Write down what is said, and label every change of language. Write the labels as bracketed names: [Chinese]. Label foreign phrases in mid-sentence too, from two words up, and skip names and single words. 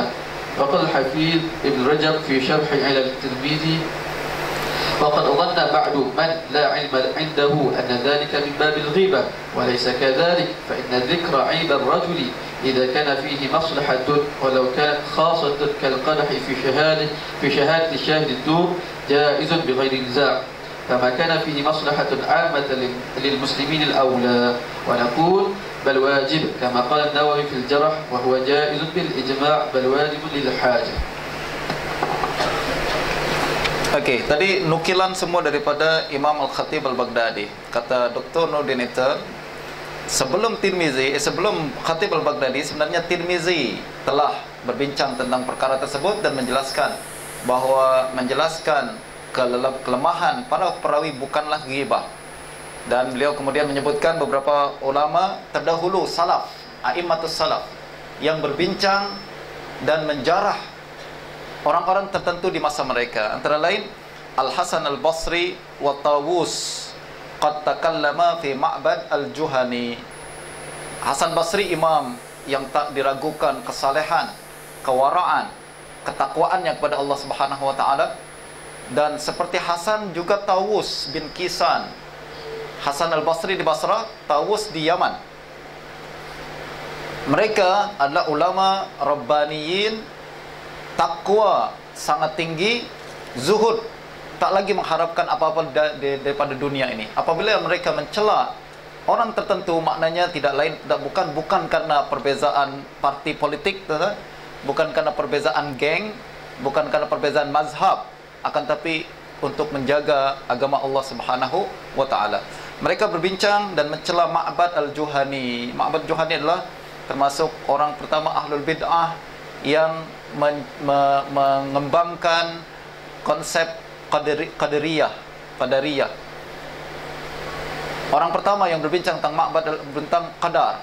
[Arabic] وقال الحفيظ ابن رجب في شرح علل الترمذي: وقد ظن بعد من لا علم عنده أن ذلك من باب الغيبة وليس كذلك، فإن ذكر عيب الرجل إذا كان فيه مصلحة ولو كانت خاصة كالقدح في شهادة شاهد الدور جائز بغير نزاع، فما كان فيه مصلحة عامة للمسلمين الأولى. ونقول بل واجب كما قال النووي في الجرح وهو جائز بالإجماع بل واجب للحاجة. [Malay] Okey, tadi nukilan semua daripada Imam Al-Khatib Al-Baghdadi. Kata Dr. Nurdin itu, sebelum Khatib Al-Baghdadi, sebenarnya Tirmizi telah berbincang tentang perkara tersebut dan menjelaskan kelemahan para perawi bukanlah ghibah. Dan beliau kemudian menyebutkan beberapa ulama terdahulu salaf, [Arabic] أئمة السلف, [Malay] yang berbincang dan menjarah orang-orang tertentu di masa mereka. Antara lain Al-Hasan Al-Basri wa Tawus [Arabic] قد تكلم في [Malay] Ma'bad Al-Juhani. Hasan Basri imam yang tak diragukan kesalehan, kewaraan, ketakwaannya kepada Allah [Arabic] سبحانه وتعالى. [Malay] Dan seperti Hasan juga Tawus bin Kisan. Hasan Al-Basri di Basrah, Tawus di Yaman. Mereka adalah ulama rabbaniyin, takwa sangat tinggi, zuhud, tak lagi mengharapkan apa-apa daripada dunia ini. Apabila mereka mencela orang tertentu, maknanya bukan karena perbezaan parti politik, bukan karena perbezaan geng, bukan karena perbezaan mazhab, akan tapi untuk menjaga agama Allah [Arabic] سبحانه وتعالى. [Malay] Mereka berbincang dan mencela Ma'bad Al-Juhani. Ma'bad Al-Juhani adalah termasuk orang pertama [Arabic] أهل البدعة [Malay] yang mengembangkan konsep qadariyah. Orang pertama yang berbincang tentang Ma'bad, tentang qadar.